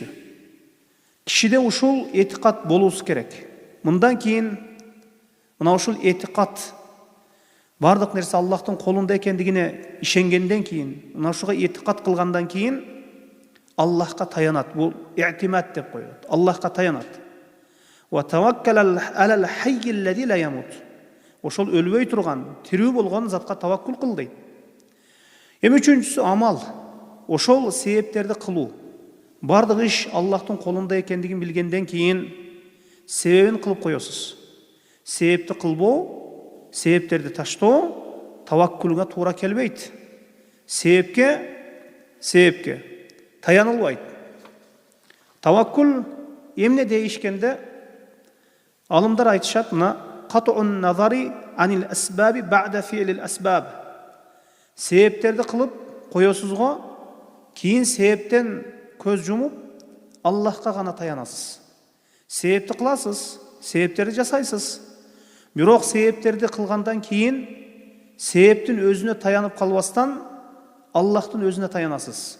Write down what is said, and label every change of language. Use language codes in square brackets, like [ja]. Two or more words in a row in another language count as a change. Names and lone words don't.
[ky] Кишиде ушул этикат болуусу керек. Мындан кийин Мына ушул этикат, бардык нерсе Аллахтын колунда экендигине ишенгенден кийин, мына ушуга этикат кылгандан кийин Аллахка таянат. Бул иътимад деп коет. Аллахка таянат. [ar] وتوكل على الحي الذي لا يموت. [ky] Ошол өлбөй турган, тирүү болгон затка таваккул кыл дейт. Эми үчүнчүсү амал. Ошол себептерди кылуу. Бардык иш Аллахтын колунда экендигин билгенден кийин себебин кылып коесуз. Себепти кылбоо, себептерди таштоо таваккулга туура келбейт. Себепке таянылбайт. Таваккул эмне дейишкенде алымдар айтышат, мына [ar] قطع النظر عن الأسباب بعد فعل الأسباب. [ky] Себептерди кылып коесузго, кийин себептен көз жумуп Аллахка гана таянасыз. Себепти кыласыз, себептерди жасайсыз. Бирок себептерди кылгандан кийин себептин өзүнө таянып калбастан Аллахтын өзүнө таянасыз.